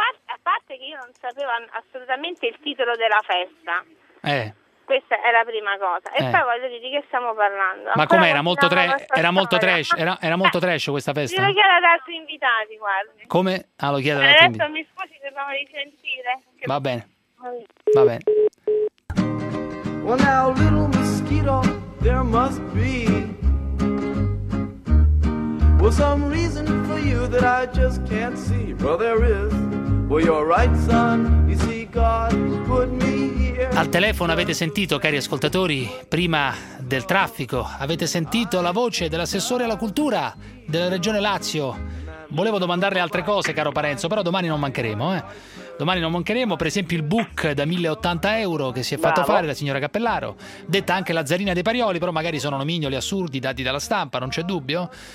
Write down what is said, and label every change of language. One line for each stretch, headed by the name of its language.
Italian: A parte che io non sapevo assolutamente il titolo della festa. Questa è la prima cosa. E poi voglio dire, di che stiamo parlando? Ma com'era? Era molto trash questa festa? Glielo chiedo ad altri invitati, guardi. Come? Ah, lo chiedo ad altri invitati. Adesso mi scusi, dobbiamo risentire. Va bene.
English: Well now, little mosquito, there must be well, some reason for you that I just can't see. Well, there is. Well, you're right, son. You see, God put me.
Italian: Al telefono avete sentito, cari ascoltatori, prima del traffico, avete sentito la voce dell'assessore alla cultura della Regione Lazio. Volevo domandarle altre cose, caro Parenzo, però domani non mancheremo. Domani non mancheremo, per esempio, il book da 1.080 euro che si è fatto fare la signora Cappellaro, detta anche la zarina dei Parioli, però magari sono nomignoli assurdi dati dalla stampa, non c'è dubbio.